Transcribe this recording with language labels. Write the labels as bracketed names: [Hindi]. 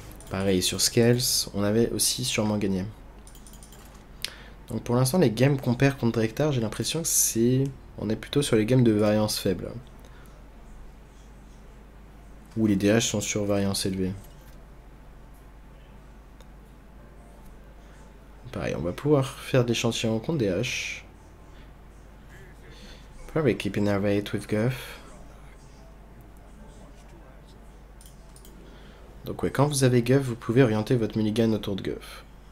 [French] Pareil sur Scales, on avait aussi sûrement gagné. Donc pour l'instant les games qu'on perd contre Drektar, j'ai l'impression que c'est... On est plutôt sur les games de variance faible. Où les DH sont sur variance élevée. Pareil, on va pouvoir faire des échantillons contre DH. [English] Probably keep Innervate with Guff. [French] Donc ouais, quand vous avez Guff, vous pouvez orienter votre mulligan autour de Guff.